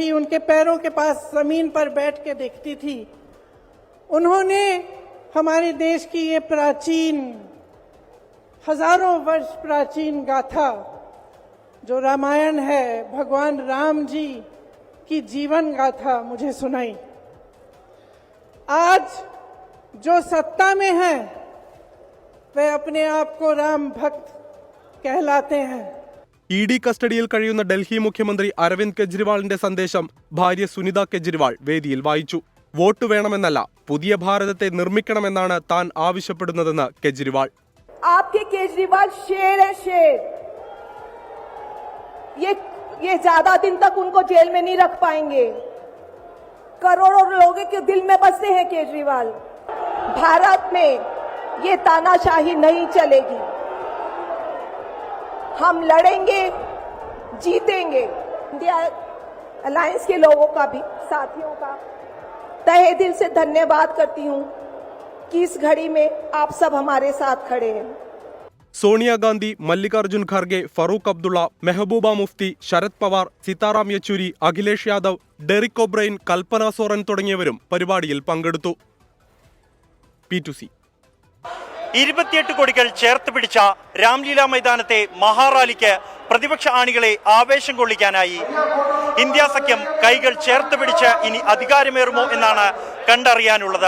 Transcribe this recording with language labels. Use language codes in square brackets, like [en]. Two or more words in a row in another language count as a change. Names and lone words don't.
[hi] उनके पैरों के पास जमीन पर बैठ के देखती थी. उन्होंने हमारे देश की ये प्राचीन, हजारों वर्ष प्राचीन गाथा जो रामायण है, भगवान राम जी की जीवन गाथा मुझे सुनाई. आज जो सत्ता में है वे अपने आप को राम भक्त कहलाते हैं. [ml] ED കസ്റ്റഡിയിൽ കഴിയുന്ന ഡൽഹി മുഖ്യമന്ത്രി അരവിന്ദ് കെജ്രിവാളിന്റെ സന്ദേശം ഭാര്യ സുനിത കെജ്രിവാൾ വേദിയിൽ വായിച്ചു. വോട്ട് വേണമെന്നല്ല, പുതിയ ഭാരതത്തെ നിർമ്മിക്കണമെന്നാണ് താൻ ആവശ്യപ്പെടുന്നതെന്ന് കെജ്രിവാൾ. [hi] आपके केजरीवाल शेर है, शेर. ये ज्यादा दिन तक उनको जेल में नहीं रख पाएंगे. करोड़ों लोगों के दिल में बसते हैं केजरीवाल. भारत में ये तानाशाही नहीं चलेगी. हम लड़ेंगे, जीतेंगे। इंडिया अलायंस के लोगों का भी, साथियों का तहे दिल से धन्यवाद करती हूं कि इस घड़ी में आप सब हमारे साथ खड़े हैं। [ml] സോണിയാഗാന്ധി, മല്ലികാർജുൻ ഖാർഗെ, ഫറൂഖ് അബ്ദുള്ള, മെഹബൂബ മുഫ്തി, ശരത് പവാർ, സീതാറാം യെച്ചൂരി, അഖിലേഷ് യാദവ്, ഡെറിക് ഒബ്രൈൻ, കൽപ്പന സോറൻ തുടങ്ങിയവരും പരിപാടിയിൽ പങ്കെടുത്തു. P2C 28 കോടികൾ ചേർത്ത് പിടിച്ച രാംലീല മൈതാനത്തെ മഹാറാലിക്ക് പ്രതിപക്ഷ ആണികളെ ആവേശം കൊള്ളിക്കാനായി ഇന്ത്യ സഖ്യം കൈകൾ ചേർത്ത് പിടിച്ച് ഇനി അധികാരമേറുമോ എന്നാണ് കണ്ടറിയാനുള്ളത്.